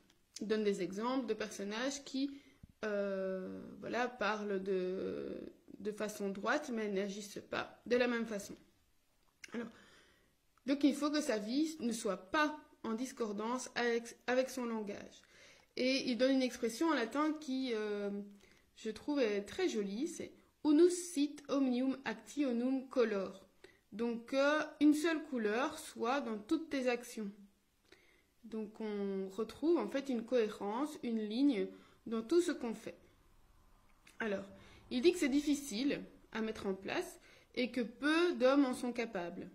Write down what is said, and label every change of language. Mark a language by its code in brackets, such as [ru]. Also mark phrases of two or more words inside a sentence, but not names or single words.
[fr] Il donne des exemples de personnages qui parlent de façon droite mais n'agissent pas de la même façon. Donc il faut que sa vie ne soit pas en discordance avec son langage. Et il donne une expression en latin qui, je trouve, est très jolie, c'est « [la] unus sit omnium actionum color ». [fr] Donc une seule couleur soit dans toutes tes actions. Donc on retrouve en fait une cohérence, une ligne dans tout ce qu'on fait. Alors, il dit que c'est difficile à mettre en place et que peu d'hommes en sont capables.